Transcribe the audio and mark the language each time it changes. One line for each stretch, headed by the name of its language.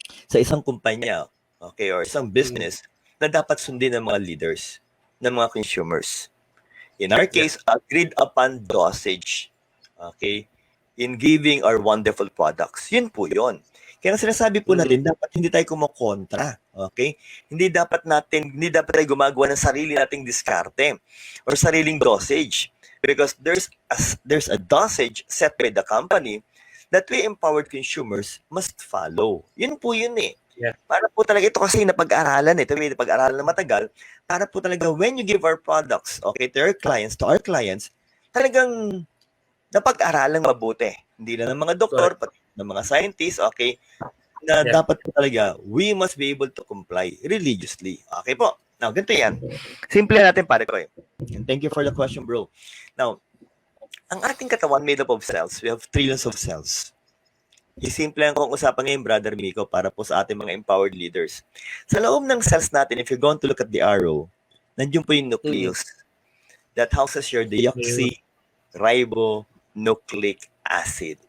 Filipino: Sa isang kumpanya, okay, or isang business, na dapat sundin ng mga leaders, ng mga consumers.
English: In our case, agreed upon dosage. Okay? In giving our wonderful products.
Filipino: Yun po yun. Kaya sinasabi po natin, dapat hindi tayo kumokontra. Okay? Hindi dapat tayo gumagawa ng sarili nating diskarte or sariling dosage.
English: Because there's a dosage set by the company that we empowered consumers must follow.
Filipino: Yun po yun Para po talaga ito kasi napag-aralan ito may napag-aralan na matagal. Para po talaga
English: when you give our products, okay, to our clients,
Filipino: talagang napag-aralan mabuti. Hindi na ng mga doktor, pati ng mga scientists, okay, na dapat po talaga,
English: we must be able to comply religiously.
Filipino: Okay po. Now, ganito yan. Simple natin, pare ko
English: And thank you for the question, bro. Now,
Filipino: ang ating katawan
English: made up of cells. We have trillions of cells.
Filipino: Isimple ang kong usapan ngayon, Brother Miko, para po sa ating mga empowered leaders. Sa loob ng cells natin,
English: if you're going to look at the arrow,
Filipino: nandiyon po yung
English: nucleus. That houses your deoxyribonucleic acid.